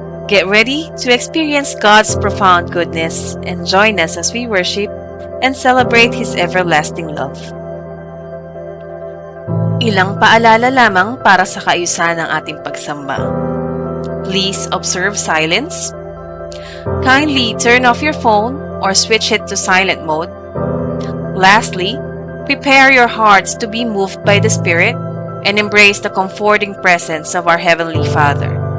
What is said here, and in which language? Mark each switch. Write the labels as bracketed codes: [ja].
[en] Get ready to experience God's profound goodness and join us as we worship and celebrate His everlasting love. [tl] Ilang paalala lamang para sa kaayusan ng ating pagsamba. [en] Please observe silence. Kindly turn off your phone or switch it to silent mode. Lastly, prepare your hearts to be moved by the Spirit and embrace the comforting presence of our Heavenly Father.